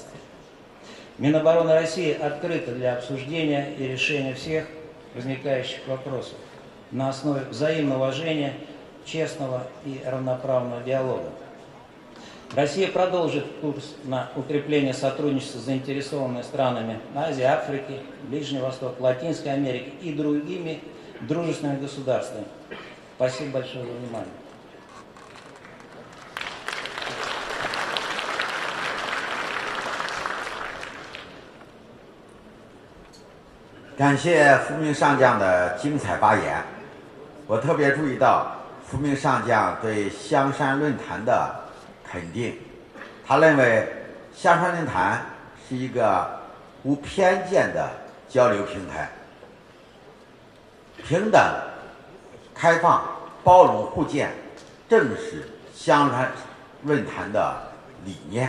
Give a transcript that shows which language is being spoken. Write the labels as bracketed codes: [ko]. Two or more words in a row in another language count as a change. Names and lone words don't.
[ru] Минобороны России открыто для обсуждения и решения всех возникающих вопросов на основе взаимного уважения, честного и равноправного диалога. Россия продолжит курс на укрепление сотрудничества с заинтересованными странами Азии, Африки, Ближнего Востока, Латинской Америки и другими дружественными государствами. Спасибо большое за внимание. [zh] 感谢副命上将的精彩发言。我特别注意到副命上将对香山论坛的肯定，他认为香山论坛是一个无偏见的交流平台，平等、开放、包容、互鉴，正是香山论坛的理念。